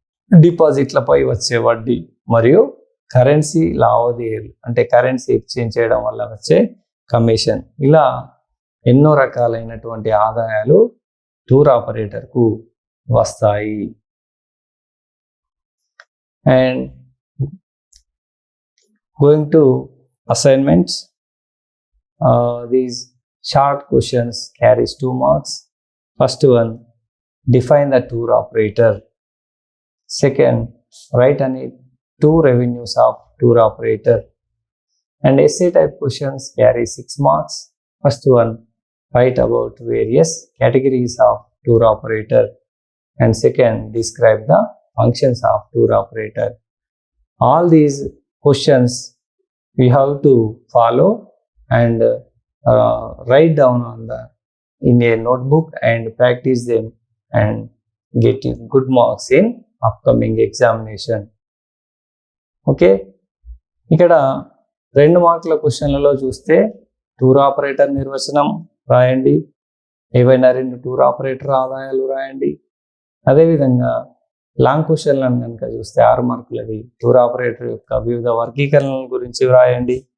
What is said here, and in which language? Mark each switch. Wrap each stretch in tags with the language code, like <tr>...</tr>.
<te>డిపాజిట్లపై వచ్చే వడ్డీ మరియు కరెన్సీ లావాదేవీలు అంటే కరెన్సీ ఎక్స్చేంజ్ చేయడం వల్ల వచ్చే కమిషన్, ఇలా ఎన్నో రకాలైనటువంటి ఆదాయాలు టూర్ ఆపరేటర్కు వస్తాయి.</te> <en>And going to assignments, these short questions carries 2 marks. First one, define the tour operator. Second, write any 2 revenues of tour operator. And essay type questions carry 6 marks. First one, write about various categories of tour operator. And second, describe the functions of tour operator. All these questions we have to follow and write down in a notebook and practice them and get good marks in upcoming examination.</en> <te>Okay, ఇక్కడ 2 మార్కుల క్వశ్చన్లలో చూస్తే tour operator నిర్వచనం రాయండి, ఏవైనా 2 tour operator ఆదాయాలు రాయండి. అదేవిధంగా long క్వశ్చన్లను కనుక చూస్తే 6 మార్కులవి టూర్ ఆపరేటర్ యొక్క వివిధ వర్గీకరణల గురించి రాయండి.</te>